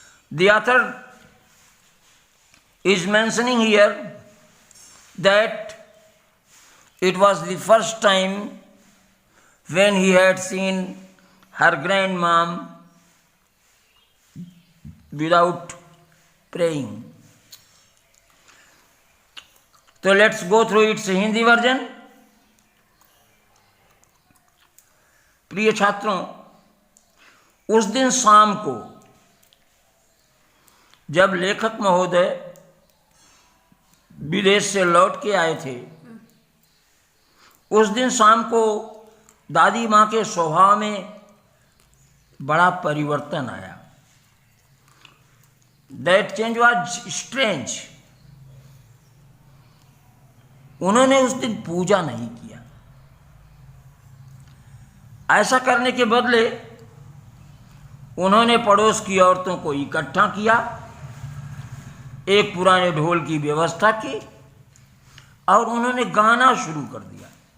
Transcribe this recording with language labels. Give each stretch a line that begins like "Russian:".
English: The author is mentioning here that it was the first time when he had seen her grandmom without praying. So let's go through its Hindi version.
Hindi: प्रिय छात्रों, उस दिन शाम को जब लेखक महोदय विदेश से लौट के आए थे, उस दिन शाम को दादी माँ के स्वभाव में बड़ा परिवर्तन आया.
English: That change was strange.
Hindi: उन्होंने उस दिन पूजा नहीं किया. ऐसा करने के बदले उन्होंने पड़ोस की औरतों को इकट्ठा किया, एक पुराने ढोल की व्यवस्था की और उन्होंने गाना शुरू कर दिया.